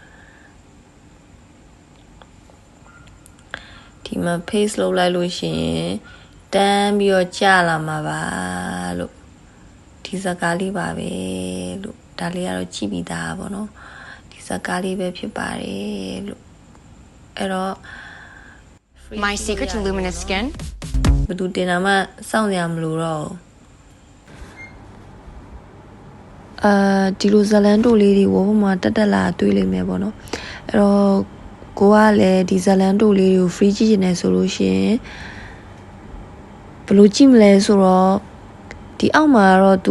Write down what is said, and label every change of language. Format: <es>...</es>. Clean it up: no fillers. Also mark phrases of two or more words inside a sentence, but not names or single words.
<my>ဒီမှာ paste လုပ်လိုက်လို့ရှိရင်တန်းပြီးတော့ကြာလာမှာပါလို့ဒီဇာတ်ကားလေးပါပဲလို့ဒါလေးကတော့ကြည့်ပြီးသားပေါ့နော်ဒီဇာတ်ကားလေးပဲဖြစ်ပါတယ်လို့အဲ့တော့</my> <en>My secret to luminous skin</en> <my>ဘယ်သူတင်တာမှစောင့်ရမလို့တော့ဒီလိုဇလန်တိုလေးတွေဝဘမှာတက်လာတွေ့လိမ့်မယ်ပေါ့နော်အဲ့တော့ကိုကလည်းဒီဇ လန်တိုလေးတွေကို free ကြည့်နေဆိုလို့ရှိရင်ဘယ်လိုကြည့်မလဲဆိုတော့ဒီအောက်မှာတော့သူ</my>